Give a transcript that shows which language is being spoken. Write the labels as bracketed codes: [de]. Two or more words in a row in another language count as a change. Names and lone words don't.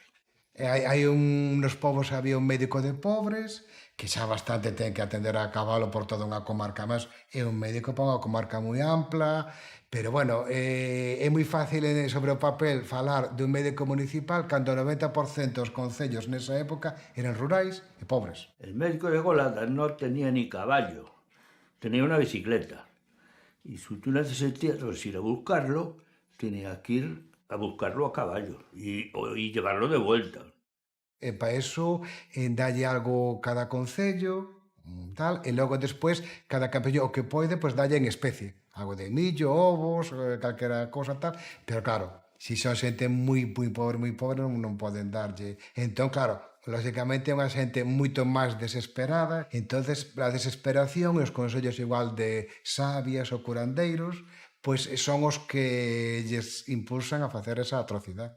[gl] Hai nos povos había un médico de pobres que xa bastante ten que atender a cabalo por toda unha comarca, mas é un médico para unha comarca moi ampla, pero bueno, é moi fácil sobre o papel falar dun médico municipal cando o 90% dos concellos nesa época eran rurais e pobres. [es] El médico de Golada non tenía ni caballo, tenía unha bicicleta. E se tú necesitas ir a buscarlo, tenía que ir a buscarlo a caballo e llevarlo de vuelta. [gl] E para eso dalle algo cada concello, tal, e logo despois cada campello o que pode, pois dalle en especie. Algo de millo, ovos, calquera cosa tal, pero claro, se son xente moi pobre, non poden darlle. Entón, claro, lógicamente é unha xente moito máis desesperada, entonces a desesperación e os consellos igual de sabias ou curandeiros, pois son os que lles impulsan a facer esa atrocidade.